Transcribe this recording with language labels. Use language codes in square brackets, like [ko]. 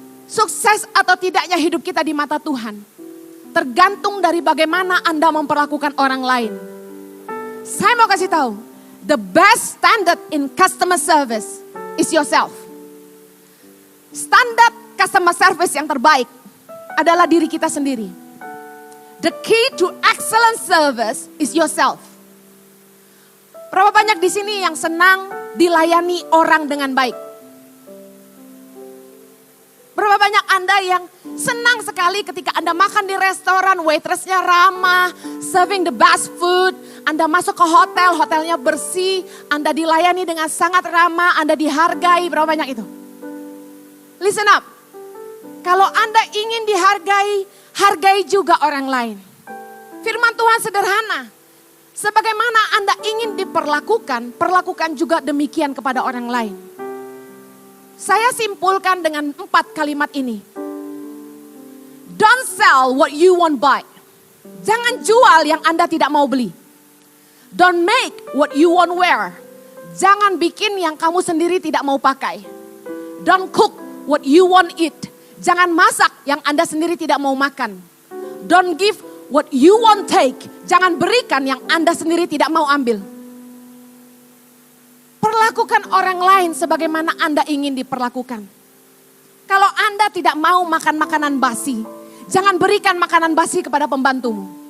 [id] Sukses atau tidaknya hidup kita di mata Tuhan tergantung dari bagaimana Anda memperlakukan orang lain. Saya mau kasih tahu, [en] the best standard in customer service is yourself. [id] Standar customer service yang terbaik adalah diri kita sendiri. [en] The key to excellent service is yourself. [id] Berapa banyak di sini yang senang dilayani orang dengan baik? Berapa banyak Anda yang senang sekali ketika Anda makan di restoran, waitressnya ramah, [en] serving the best food. [id] Anda masuk ke hotel, hotelnya bersih, Anda dilayani dengan sangat ramah, Anda dihargai. Berapa banyak itu? [en] Listen up. [id] Kalau Anda ingin dihargai, hargai juga orang lain. Firman Tuhan sederhana. Sebagaimana Anda ingin diperlakukan, perlakukan juga demikian kepada orang lain. Saya simpulkan dengan 4 kalimat ini. [en] Don't sell what you won't buy. [id] Jangan jual yang Anda tidak mau beli. [en] Don't make what you won't wear. [id] Jangan bikin yang kamu sendiri tidak mau pakai. [en] Don't cook what you want eat. [id] Jangan masak yang Anda sendiri tidak mau makan. [en] Don't give what you want take. [id] Jangan berikan yang Anda sendiri tidak mau ambil. Perlakukan orang lain sebagaimana Anda ingin diperlakukan. Kalau Anda tidak mau makan makanan basi, jangan berikan makanan basi kepada pembantumu.